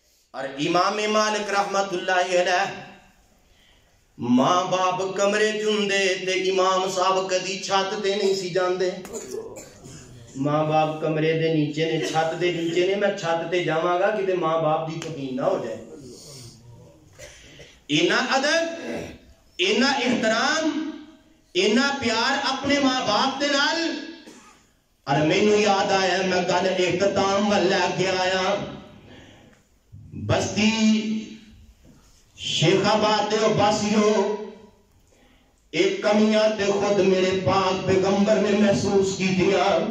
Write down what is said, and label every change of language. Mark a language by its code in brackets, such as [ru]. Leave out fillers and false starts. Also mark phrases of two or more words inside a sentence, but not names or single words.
[pa] اور امام مالک رحمت اللہ علیہ ماں باپ کمرے جندے تے امام صاحب کدی چھت تے نہیں سی جاندے. ماں باپ کمرے دے نیچے نے, چھت دے نیچے نے, میں چھت تے جاواں گا کہ ماں باپ دی توہین نہ ہو جائے. اینا ادب, اینا احترام, اینا پیار اپنے ماں باپ دے نال. اور مینوں یاد آیا میں گل اختتام ول لے کے آیا. بستی شیخ آباد دے باسیو ایک کمیاں تے خود میرے پاک پیغمبر نے محسوس کی دیا.